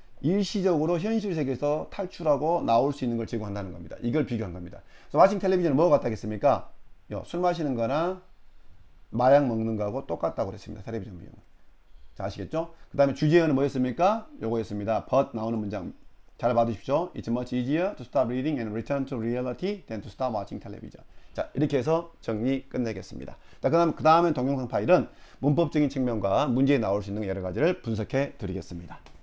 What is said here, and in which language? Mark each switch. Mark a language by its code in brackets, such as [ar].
[ko] 일시적으로 현실 세계에서 탈출하고 나올 수 있는 걸 제공한다는 겁니다. 이걸 비교한 겁니다. 그래서 watching 텔레비전은 뭐가 같다겠습니까? 술 마시는 거나 마약 먹는 거하고 똑같다고 그랬습니다. 텔레비전 비용은. 자, 아시겠죠? 그 다음에 주제어는 뭐였습니까? 요거였습니다. but 나오는 문장 잘 봐두십시오. [en] It's much easier to stop reading and return to reality than to stop watching television. [ko] 자, 이렇게 해서 정리 끝내겠습니다. 자, 그 다음엔 동영상 파일은 문법적인 측면과 문제에 나올 수 있는 여러 가지를 분석해 드리겠습니다.